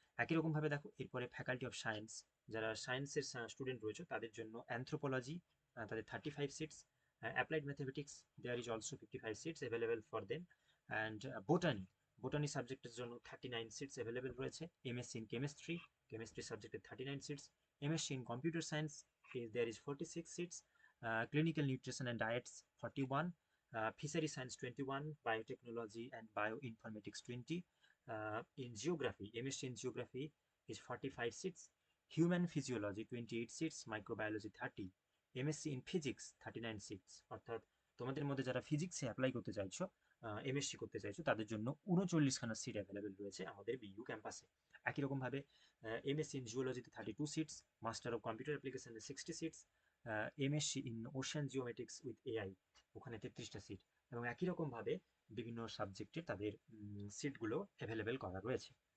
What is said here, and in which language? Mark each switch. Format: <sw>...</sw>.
<bn>একই রকমভাবে দেখো এরপরে ফ্যাকাল্টি অফ সায়েন্স, যারা সায়েন্সের স্টুডেন্ট রয়েছে তাদের জন্য অ্যানথ্রোপোলজি, তাদের 35 seats, applied mathematics there is also 55 seats available for them, and botany সাবজেক্টের জন্য 39 সিটস অ্যাভেলেবেল রয়েছে। এমএসসি ইন কেমিস্ট্রি সাবজেক্টের 39 seats.</bn> <en>MSc in computer science there is 46 seats, clinical nutrition and diets 41, fishery science 21, biotechnology and bioinformatics 20, in geography, MSc in geography is 45 seats, human physiology 28 seats, microbiology 30, MSc in physics 39 seats, অর্থাৎ তোমাদের মধ্যে যারা ফিজিক্সে apply করতে চাইছো, MSc করতে চাইছো, তাদের জন্য 39খানা সিট অ্যাভেলেবেল রয়েছে আমাদের বিইউ ক্যাম্পাসে।</en> <bn>একই রকমভাবে MSc in জিওলজিতে 32 seats, master of computer অ্যাপ্লিকেশনে 60 seats, MSc in ocean জিওমেট্রিক্স with AI ওখানে 33টা সিট, এবং একই রকমভাবে বিভিন্ন সাবজেক্টে তাদের সিটগুলো অ্যাভেলেবেল করা রয়েছে।</bn>